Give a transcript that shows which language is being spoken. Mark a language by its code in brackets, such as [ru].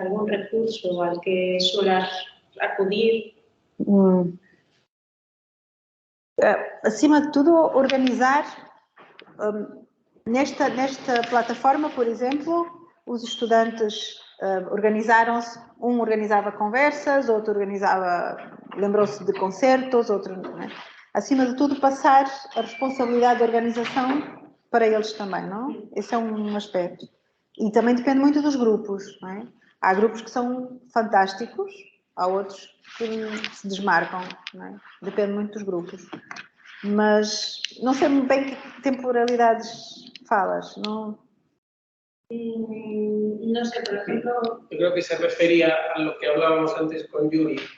[es] ¿Algún recurso al que suelas acudir? [pt] Acima de tudo, organizar nesta plataforma, por exemplo, os estudantes organizaram-se, um organizava conversas, outro lembrou-se de concertos, outro, não é? Acima de tudo, passar a responsabilidade da organização para eles também, não? Esse é um aspecto. E também depende muito dos grupos, não é? Há grupos que são fantásticos, há outros que se desmarcam, não é? Depende muito dos grupos. Mas não sei bem que temporalidades falas, não? [es] No sé, por ejemplo... Yo creo que se refería a lo que hablábamos antes con Yuri.